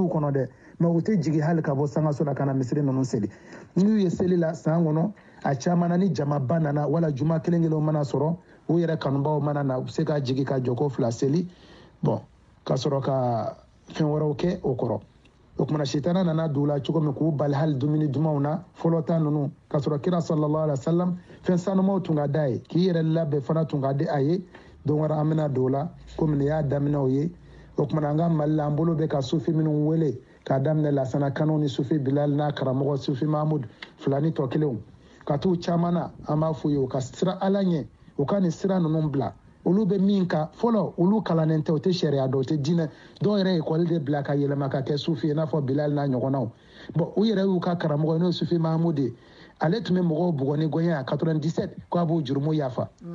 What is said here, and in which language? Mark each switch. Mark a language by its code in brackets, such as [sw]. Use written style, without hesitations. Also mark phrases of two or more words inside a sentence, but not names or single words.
[bm] duw kɔnɔ dɛ mais u tɛ jigin hali ka bɔ sangaso la ka na misiri ninnu seli n'u ye seli la san kɔnɔ a caman na ni jamaba nana wala juma kelen kelenw mana sɔrɔ u yɛrɛ kanubaw mana na u bɛ se ka jigin ka jɔ ko 2 seli bon ka sɔrɔ ka fɛn wɛrɛw kɛ o kɔrɔ o kumana sitana nana don la cogo min k'u bali hali dumuni dumanw na fɔlɔ ta ninnu ka sɔrɔ kira [ar] صلى الله عليه وسلم [bm] fɛn sanumaw tun ka d'a ye k'i yɛrɛ labɛn fana tun ka di a ye don wɛrɛ an bɛna don o la komi nin y'a daminɛw ye o kumana an ka Mali la an bolo bɛ ka sufi minnu wele k'a daminɛ Lasana Kanu ni sufi Bilal n'a karamɔgɔ sufi Mahamud fila ni tɔ kelenw ka t'u caman na an b'a f'u ye u ka sira ala ɲɛ u ka nin sira ninnu bila olu bɛ min ka fɔlɔ olu kalannen tɛ u tɛ sariya dɔn u tɛ diinɛ dɔw yɛrɛ ye école de bila ka yɛlɛma ka kɛ sufi i n'a fɔ Bilal n'a ɲɔgɔnnaw bon u yɛrɛ y'u ka karamɔgɔ ye n'o ye sufi Mahamud ye ale tun bɛ mɔgɔw bugɔ ni gɔɲɛ 97 k'a b'o jurumu yafa